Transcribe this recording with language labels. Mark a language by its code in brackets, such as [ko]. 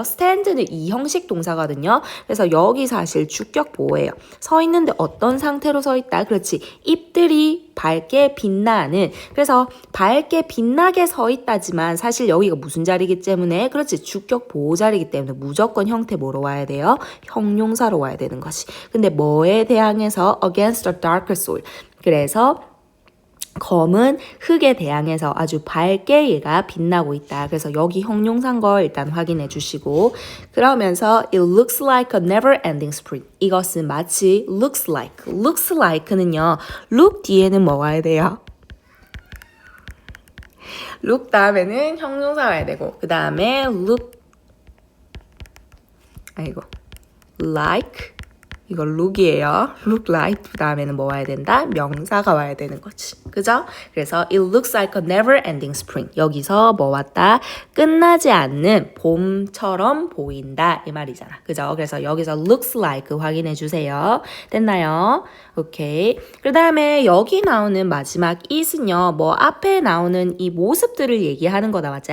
[ko] stand는 이 형식 동사거든요. 그래서 여기 사실 주격 보호예요. 서 있는데 어떤 상태로 서 있다. 그렇지. 잎들이 밝게 빛나는 그래서 밝게 빛나게 서 있다지만 사실 여기가 무슨 자리이기 때문에 그렇지 주격 보호 자리이기 때문에 무조건 형태 뭐로 와야 돼요? 형용사로 와야 되는 것이. 근데 뭐에 대항해서 [en] against the darker soil. [ko] 그래서 검은 흙에 대항해서 아주 밝게 얘가 빛나고 있다. 그래서 여기 형용사인 걸 일단 확인해 주시고 그러면서 [en] it looks like a never ending spring. [ko] 이것은 마치 looks like는요. look 뒤에는 뭐 와야 돼요? look 다음에는 형용사 와야 되고 그 다음에 like 이거 look이에요. look like 그 다음에는 뭐 와야 된다? 명사가 와야 되는 거지. 그죠? 그래서 [en] it looks like a never ending spring. [ko] 여기서 뭐 왔다? 끝나지 않는 봄처럼 보인다. 이 말이잖아. 그죠? 그래서 여기서 looks like 확인해 주세요. 됐나요? 오케이. 그 다음에 여기 나오는 마지막 it은요. 뭐 앞에 나오는 이 모습들을 얘기하는 거다. 맞지?